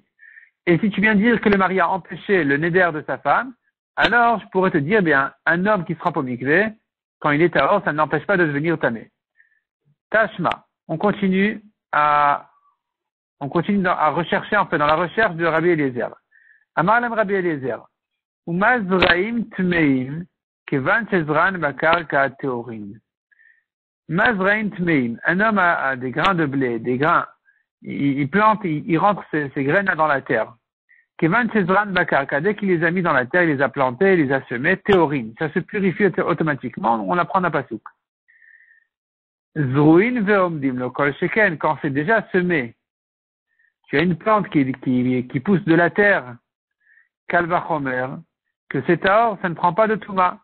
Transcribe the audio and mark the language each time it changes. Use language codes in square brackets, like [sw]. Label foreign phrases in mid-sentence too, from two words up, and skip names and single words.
[fr] Et si tu viens dire que le mari a empêché le neder de sa femme, alors je pourrais te dire, bien, un homme qui se trempe au mikvé, quand il est hors, ça ne l'empêche pas de devenir tamé. [he] Tashma. [fr] On continue à rechercher, en fait, dans la recherche de Rabbi Eliezer. [he] אמר להם רבי אליעזר. ומזרעים טמאים, כיון שזרען בקרקע טהורין. מזרעים טמאים. [fr] Un homme a des grains de blé, des grains. Il plante, il rentre ses graines dans la terre. [he] כיון שזרען בקרקע. [fr] Dès qu'il les a mis dans la terre, il les a plantés, il les a semés, teorin. Ça se purifie automatiquement, on apprend à pasouk. [he] זרועין ועומדין לא כל שכן, [fr] quand c'est déjà semé, tu as une plante qui pousse de la terre, kalvachomer, que c'est taor, ça ne prend pas de touma.